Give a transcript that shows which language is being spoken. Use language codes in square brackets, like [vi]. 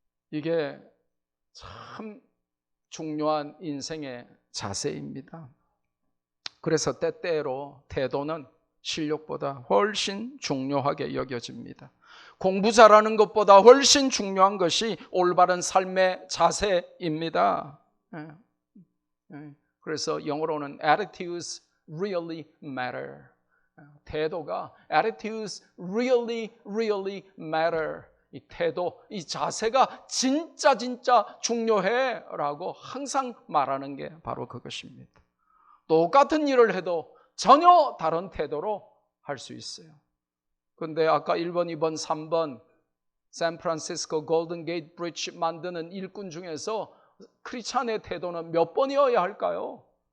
[ko] 이게 참 중요한 인생의 자세입니다. 그래서 때때로 태도는 실력보다 훨씬 중요하게 여겨집니다. 공부 잘하는 것보다 훨씬 중요한 것이 올바른 삶의 자세입니다. 그래서 영어로는 [en] attitudes really matter. [ko] 태도가 [en] attitudes really matter. [ko] 이 태도, 이 자세가 진짜 중요해 라고 항상 말하는 게 바로 그것입니다. 똑같은 일을 해도 전혀 다른 태도로 할 수 있어요. 그런데 아까 1번, 2번, 3번 샌프란시스코 골든 게이트 브리지 만드는 일꾼 중에서 크리스찬의 태도는 몇 번이어야 할까요?